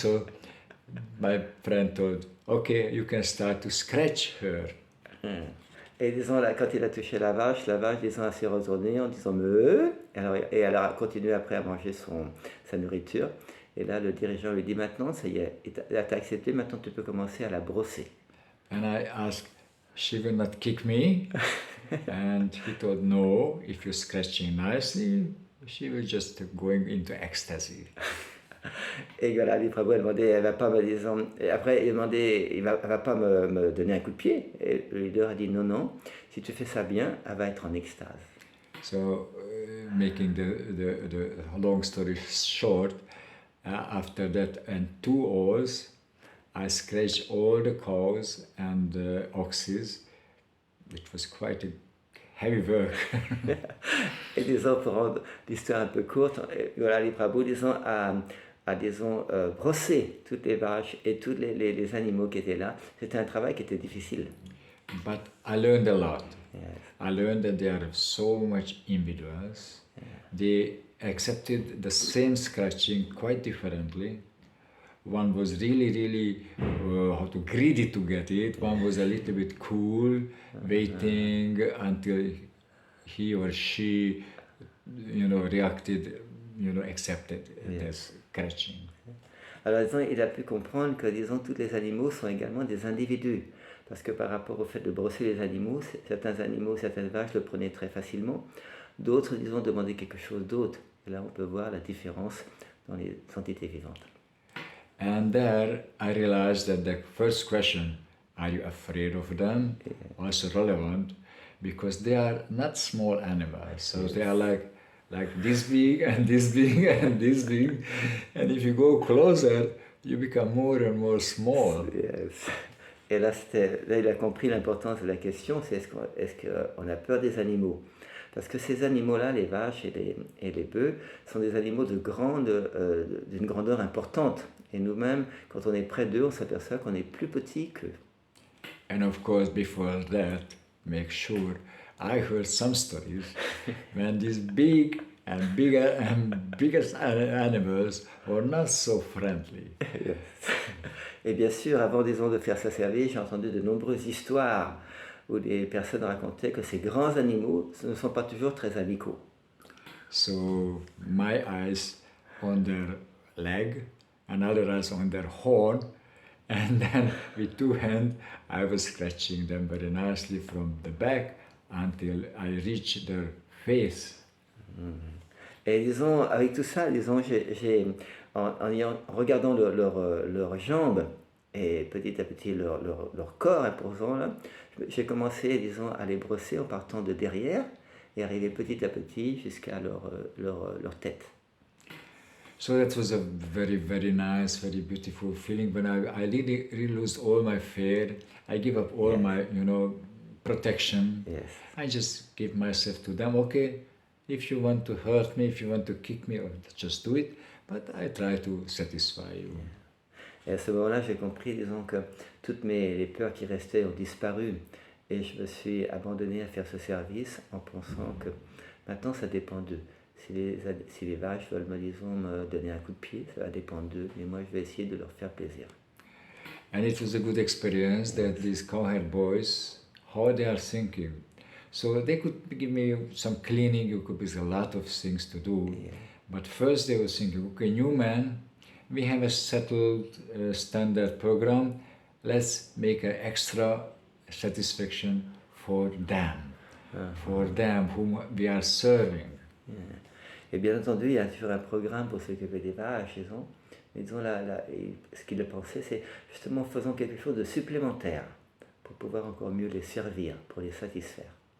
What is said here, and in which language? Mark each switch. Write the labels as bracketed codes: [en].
[en] So my friend told, okay, you can start to scratch her. [fr] Et disons, là, quand il a touché la vache, disons, s'est retournée en disant meuh. Et elle a continué après à manger sa nourriture. Et là, le dirigeant lui dit maintenant, ça y est, t'as accepté, maintenant tu peux commencer à la brosser. [en] And I asked, she will not kick me? And he told, no, if you're scratching nicely, she will just going into ecstasy. [fr] Et Golali Prabhu a demandé, elle va pas me disons, et après il a demandé, elle va pas me donner un coup de pied. Et le leader a dit non, si tu fais ça bien, elle va être en extase. [en] So, making the long story short, after that and 2 hours, I scratched all the cows and the oxes. It was quite a heavy work. [fr] Et disons, pour rendre l'histoire un peu courte, Golali Prabhu, disons, a brossé toutes les vaches et tous les animaux qui étaient là. C'était un travail qui était difficile. [en] But I learned a lot. Yes. I learned that they are so much individuals. Yeah. They accepted the same scratching quite differently. One was really greedy to get it. One was a little bit cool, waiting until he or she, reacted, accepted this scratching. [fr] Alors, disons, il a pu comprendre que, disons, tous les animaux sont également des individus. Parce que par rapport au fait de brosser les animaux, certains animaux, certaines vaches le prenaient très facilement. D'autres, disons, demandaient quelque chose d'autre. Et là, on peut voir la différence dans les entités vivantes. [en] And there, I realized that the first question, are you afraid of them, was relevant because they are not small animals. So they are like this big and this big and this big. And if you go closer, you become more and more small. Yes. [fr] Et là, il a compris l'importance de la question, c'est est-ce qu'on a peur des animaux? Parce que ces animaux-là, les vaches et les bœufs, sont des animaux d'une grandeur importante. Et nous-mêmes, quand on est près d'eux, on s'aperçoit qu'on est plus petit qu'eux. [en] And of course, before that, make sure I heard some stories when these big and biggest animals were not so friendly. Yes. [fr] Et bien sûr, avant, disons, de faire ça service, j'ai entendu de nombreuses histoires où des personnes racontaient que ces grands animaux ne sont pas toujours très amicaux. [en] So my eyes on their leg, another eyes on their horn, and then with 2 hands I was scratching them very nicely from the back until I reached their face. [fr] Et disons, avec tout ça, disons, en regardant leurs jambes et petit à petit leur corps imposant, là, j'ai commencé, disons, à les brosser en partant de derrière et arriver petit à petit jusqu'à leur tête. [en] So that was a very, very nice, very beautiful feeling when I really lose all my fear. I give up all my, protection. Yes. I just give myself to them. Okay, if you want to hurt me, if you want to kick me, just do it. But I try to satisfy you. [fr] Et à ce moment-là, j'ai compris, disons, que toutes les peurs qui restaient ont disparu. Et je me suis abandonné à faire ce service en pensant que maintenant, ça dépend d'eux. Si les vaches veulent, disons, me donner un coup de pied, ça va dépendre d'eux. Mais moi, je vais essayer de leur faire plaisir. [en] And it was a good experience that these cowherd boys, how they are thinking. So they could give me some cleaning, you could be a lot of things to do. Yeah. But first they were thinking, okay, new man, we have a settled standard program. Let's make an extra satisfaction for them, for them whom we are serving. Yeah. [fr] Et bien entendu, il y a toujours un programme pour s'occuper des vaches, disons. Mais disons, ce qu'il a pensé, c'est justement faisons quelque chose de supplémentaire pour pouvoir encore mieux les servir, pour les satisfaire.